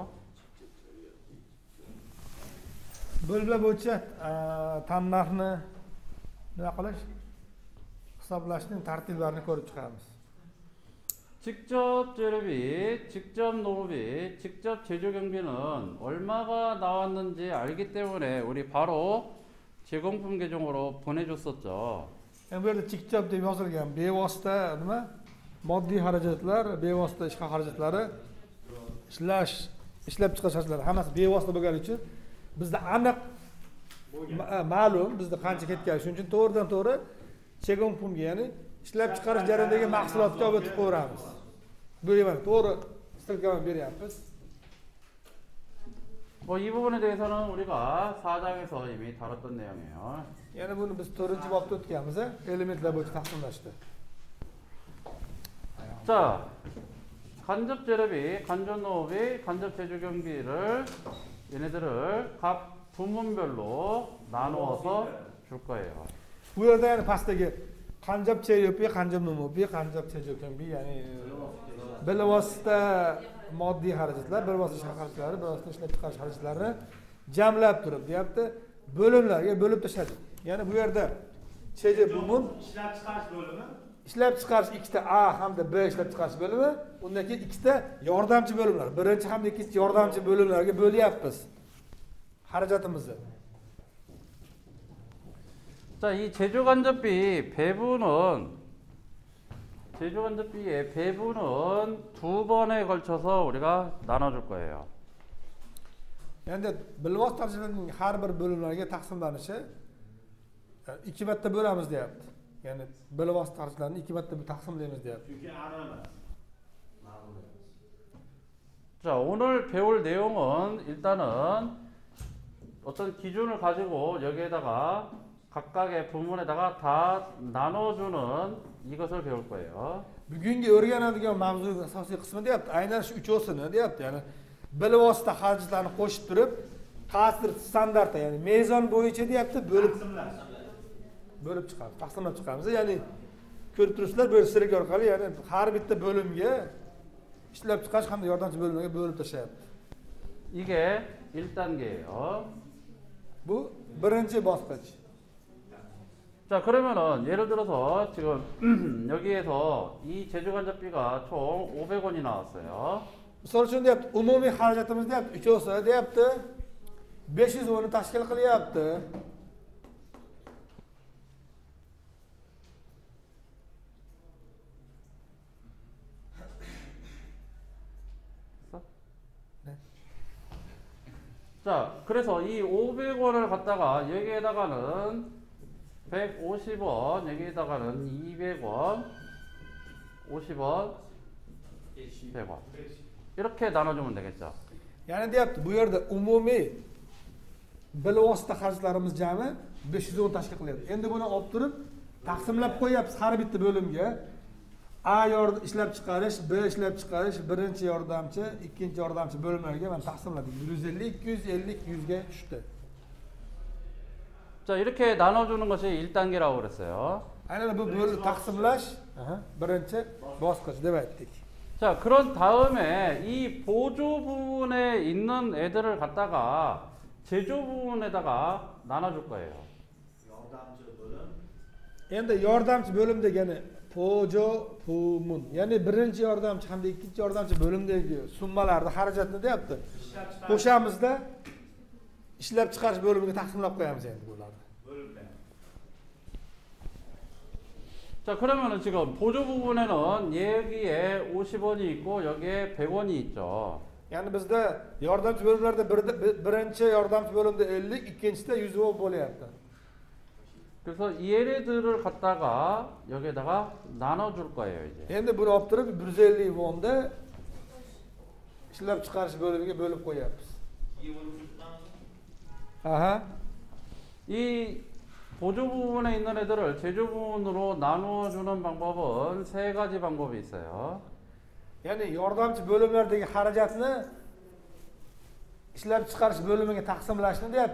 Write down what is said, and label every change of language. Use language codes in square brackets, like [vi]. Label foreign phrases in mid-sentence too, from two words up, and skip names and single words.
[uz] Bo'limlar bo'yicha tannarxni nima qilish, hisoblashning tartiblarini ko'rib chiqamiz. [ko] 직접 재료비, 직접 노무비, 직접 제조 경비는 얼마가 나왔는지 알기 때문에 우리 바로 제공품 계정으로 보내줬었죠. [uz] Bu yerda 직접 deb yozilgan bevosita nima? Moddiy xarajatlar, bevosita ishqa xarajatlari, ishlab chiqarish xarajatlari hammasi bevosita bo'lgani uchun bizda aniq ma'lum bizda qancha ketgani, shuning uchun to'g'ridan to'g'ri chegonpunga, ya'ni ishlab chiqarish jarayonidagi mahsulotga olib o'tib qo'yamiz. Bu yana to'g'ri stilkani beryapmiz. [ko] 이 부분에 대해서는 우리가 4장에서 이미 다뤘던 내용이에요. [uz] Yana buni biz 4-bobda o'tganmiz, elementlar bo'yicha taqsimlashda. [ko] 자, 간접 재료비, 간접 노무비, 간접 제조 경비를 얘네들을 각 부문별로 나누어서 줄 거예요. [uz] Bu yerda yana pastdagi [ko] 간접 재료비, 간접 노무비, 간접 제조경비, [uz] ya'ni bilvosita moddiy xarajatlar, bilvosita ishqa xarajatlari, bilvosita ishlab chiqarish xarajatlarini jamlab turib deyapti, bo'limlarga bo'lib tashladi. Ya'ni bu yerda [ko] 제조 부문 [uz] ishlab chiqarish bo'limi, ishlab chiqarish ikkita A hamda B ishlab chiqarish bo'limi, undan keyin ikkita yordamchi bo'limlar, birinchi hamda ikkinchi yordamchi bo'limlarga bo'lyapmiz xarajatimizni. [ko] 자, 이 제조간접비 제조간접비의 배분은 2번에 걸쳐서 우리가 나눠줄 거예요. [uz] Endi bilvos tarjimaning har bir bo'limlarga taqsimlanishi ikki marta bo'lamiz deyapti. Ya'ni bilvos tarjlarni ikki marta taqsimlaymiz deyapti. Chunki aniq emas. Ma'lum emas. [ko] 자, 오늘 배울 내용은 일단은 어떤 기준을 가지고 여기에다가 각각의 부문에다가 다 나눠주는 이것을 배울 거예요. [uz] Bugungi o'rganadigan mavzuning asosiy qismi deyapti. Aynan shu uchovsini deyapti. Ya'ni bilvosita xarajatlarni qo'shib turib, qaysidir standartda, ya'ni mezon bo'yicha deyapti, bo'lib chiqamiz, taqsimlab chiqamiz. Ya'ni ko'rib turibsizlar, bu strik orqali, ya'ni har bitta bo'limga ishlab chiqarish hamda yordamchi bo'limlarga bo'lib tashlayapti. [ko] 이게 1단계예요. [uz] Bu birinchi bosqich. [ko] 자, 그러면은 예를 들어서 지금 여기에서 이 제주간접비가 총 500원이 나왔어요. [uz] Misol uchun deyapti, umumiy xarajatimiz deyapti, uchovsi deyapti, 500 ni tashkil qilyapti. [ko] 자, 그래서 이 500원을 갖다가 여기에다가는 150원, 여기에다가는 200원, 50원, 100원. 이렇게 나눠주면 되겠죠. [uz] Ya'ni deyapti, bu yerda umumiy bilvosita xarajatlarimiz jami 510 tashkil qilyapti. Endi buni olib turib, taqsimlab qo'yapmiz har bitta bo'limga. A ishlab chiqarish, B ishlab chiqarish, birinchi yordamchi, ikkinchi yordamchi bo'limlarga mana taqsimladik. 150, 250, 100 ga tushdi. [ko] 자, 이렇게 나눠주는 것이 1단계라고 그랬어요. [uz] Aynan bu taqsimlash birinchi bosqich deb aytdik. [ko] 자, 그런 다음에 이 보조 부분에 있는 애들을 갖다가 제조 부분에다가 나눠줄 거예요. [uz] Yordamchi bo'lim. Endi yordamchi bo'lim degani [ko] 보조 부문, [uz] ya'ni birinchi yordamchi hamda ikkinchi yordamchi bo'limdagi summalarni xarajatni deyapti. Qo'shamizda ishlab chiqarish bo'limiga taqsimlab qo'yamiz endi bularni. Bo'limlar. [ko] 자, 그러면은 지금 보조 부분에는 여기에 50원이 있고 여기에 100원이 있죠. [uz] Ya'ni bizda yordamchi bo'limlarda birinchi yordamchi bo'limda 50, ikkinchisida 100 bo'lyapti. [ko] 그래서 얘네들을 갖다가 여기에다가 나눠줄 거예요, 이제. [uz] Endi buni olib turib 150 wonda ishlab chiqarish bo'limiga bo'lib qo'yapmiz. Aha. [ko] 이 보조 부분에 있는 애들을 제조 부분으로 나누어주는 방법은 세 가지 방법이 있어요. [uz] Ya'ni yordamchi bo'limlardagi xarajatni ishlab chiqarish bo'limiga taqsimlashni deyapti.